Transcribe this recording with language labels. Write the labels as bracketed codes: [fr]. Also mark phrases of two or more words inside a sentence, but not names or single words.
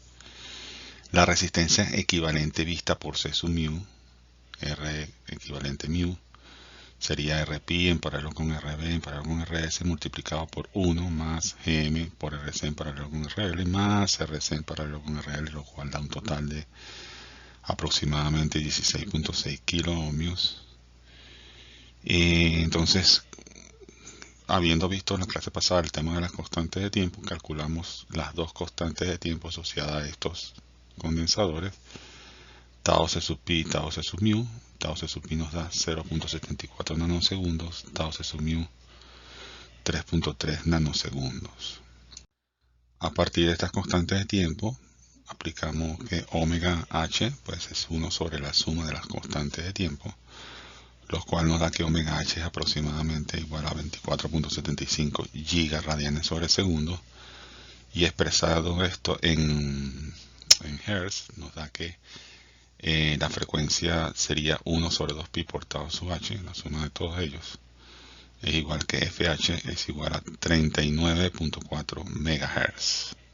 [es] La resistencia equivalente vista por C sub mu, R equivalente mu, sería Rpi en paralelo con Rb en paralelo con Rs multiplicado por 1 más Gm por Rc en paralelo con RL más Rc en paralelo con RL, lo cual da un total de aproximadamente 16.6 kilo ohmios. Entonces, habiendo visto en la clase pasada el tema de las constantes de tiempo, calculamos las dos constantes de tiempo asociadas a estos condensadores, tau C sub pi y tau C sub mu. Tau C sub pi nos da 0.74 nanosegundos, tau C sub mu 3.3 nanosegundos. A partir de estas constantes de tiempo, aplicamos que omega h pues es 1 sobre la suma de las constantes de tiempo, lo cual nos da que omega h es aproximadamente igual a 24.75 gigaradianes sobre segundo, y expresado esto en Hertz nos da que la frecuencia sería 1 sobre 2pi por tau sub h, la suma de todos ellos, es igual que FH es igual a 39.4 MHz.